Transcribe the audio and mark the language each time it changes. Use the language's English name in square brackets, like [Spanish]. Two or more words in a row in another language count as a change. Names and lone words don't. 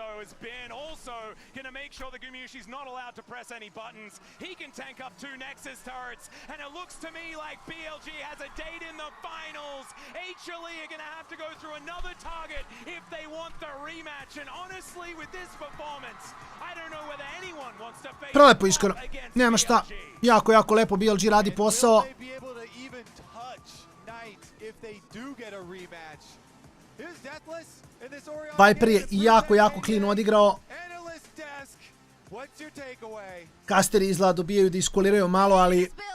[English] As Ben also going to make sure that Gumayushi's not allowed to press any buttons. He can tank up 2 Nexus turrets, and it looks to me like BLG has a date in the finals. HLE are going to have to go through another target if they want the rematch, and honestly, with this performance, I don't know whether anyone wants to face [Serbian] Prelepo iskreno, nema šta. Jako, jako lepo BLG radi posao. Viper je jako, jako clean odigrao. Kasteri izgleda dobijaju da iskuliraju malo, ali...